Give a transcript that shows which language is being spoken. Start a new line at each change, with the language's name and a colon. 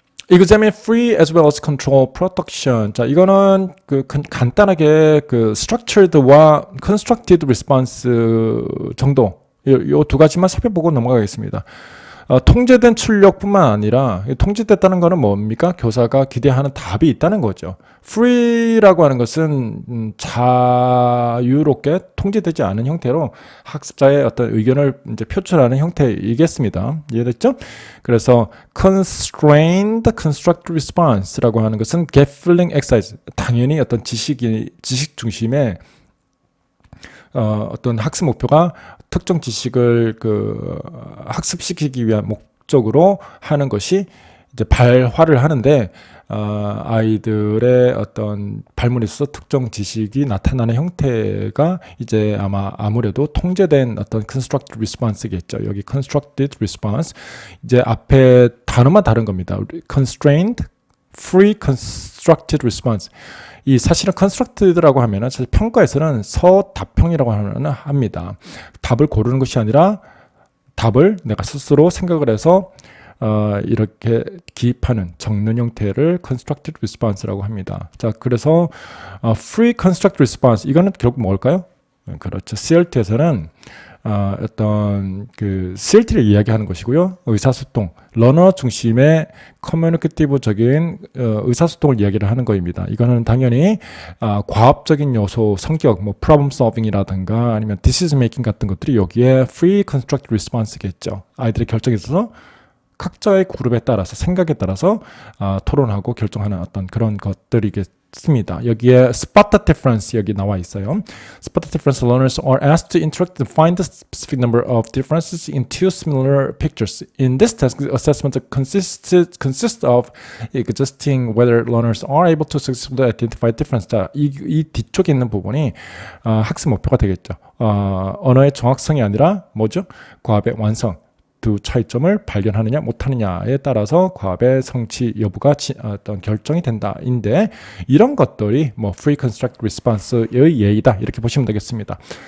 English: Examine free as well as control production.
Korean: 자, 이거는 간단하게 structured와 constructed response 정도 요 두 가지만 살펴보고 넘어가겠습니다. 통제된 출력뿐만 아니라 통제됐다는 것은 뭡니까? 교사가 기대하는 답이 있다는 거죠. free라고 하는 것은 자유롭게 통제되지 않은 형태로 학습자의 어떤 의견을 이제 표출하는 형태이겠습니다. 이해됐죠? 그래서
English: constrained constructed response
Korean: 라고 하는 것은
English: gap filling exercise.
Korean: 당연히 어떤 지식 중심의 어떤 학습 목표가 특정 지식을 학습시키기 위한 목적으로 하는 것이 이제 발화를 하는데 아이들의 어떤 발문에 있어서 특정 지식이 나타나는 형태가 이제 아무래도 통제된 어떤 constructed response겠죠. 여기 constructed response 이제 앞에 단어만 다른 겁니다.
English: constrained, free, constructed response.
Korean: 이 사실은 constructed라고 하면은 사실 평가에서는 서답형이라고 합니다. 답을 고르는 것이 아니라 답을 내가 스스로 생각을 해서 이렇게 기입하는 적는 형태를 constructed response라고 합니다. 자, 그래서 free constructed response 이거는 결국 뭘까요? 그렇죠. CLT에서는 어떤 CLT를 이야기하는 것이고요. 의사소통, 러너 중심의 커뮤니케이티브적인 의사소통을 이야기를 하는 것입니다. 이거는 당연히 과학적인 요소, 성격, 뭐 problem solving이라든가 아니면 decision making 같은 것들이 여기에 free constructed response겠죠. 아이들의 결정에 있어서 각자의 그룹에 따라서 생각에 따라서 토론하고 결정하는 어떤 그런 것들이겠습니다. 여기에 spot the difference 여기 나와 있어요.
English: Spot the difference learners are asked to interact and find the specific number of differences in two similar pictures. In this task, the assessment consists of suggesting whether learners are able to successfully identify difference.
Korean: 자, 이 뒤쪽에 있는 부분이 학습 목표가 되겠죠. 언어의 정확성이 아니라 뭐죠? 과업의 완성. 두 차이점을 발견하느냐 못하느냐에 따라서 과업의 성취 여부가 어떤 결정이 된다인데 이런 것들이 뭐 free construct response의 예이다 이렇게 보시면 되겠습니다.